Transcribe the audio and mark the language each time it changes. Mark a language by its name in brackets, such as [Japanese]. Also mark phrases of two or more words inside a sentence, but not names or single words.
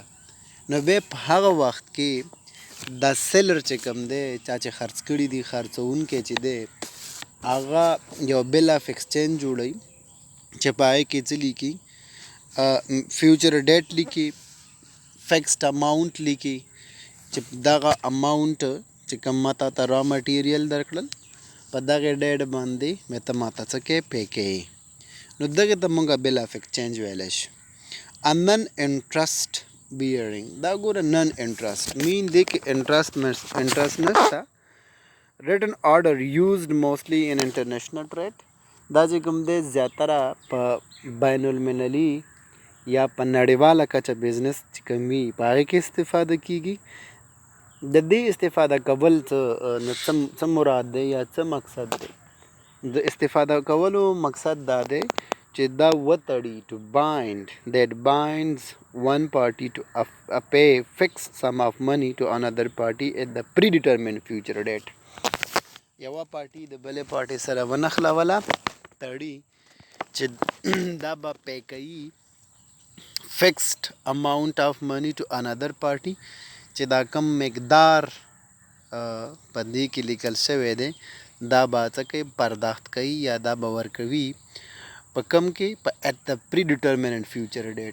[Pashto] نو بیا په هغه وخت کې دا سیلر چې کوم دی، چا چې خرڅ کړي دي، خرڅوونکی چې دی، هغه یو [English] bill of exchange [Pashto] جوړوي چې په هغې کې څه لیکي، [English] future date [Pashto] لیکي، [English] fixed amount [Pashto] لیکي چې دغه اماونټ چې کوم ما تا ته را مټیریل درکړل، په دغې ډیټ باندې مې ته ما ته څه کوې، پې کوې. نو دغې ته موږ [English] bill of exchange [Pashto] ویلی شو. [English] non interest bearing, [Pashto] دا ګوره [English] non interest mean [Pashto] دی کې انټرسټ نشته. [English] written order used mostly in international trade. [Pashto] دا چې کوم دی زیاتره په بین المللي یا په نړیواله کچه بزنس چې کوم وي په هغې کې استفاده کیږي. د دې استفاده کول څه مراد دی یا څه مقصد دی؟ د استفاده کولو مقصد دا دی چې دا وتړي [English] to bind that binds one party to pay fixed sum of money to another party at the predetermined future date. [Pashto] یوه پارټي د بلې پارټي سره ونښلوله، تړي چې دا به پی کوي [English] fixed amount of money to another party, [Pashto] چې دا کم مقدار په دې کې لیکل شوی دی دا به څه کوي، پرداخت کوي یا دا به ورکوي په کم کې، په [English] at the predetermined future date.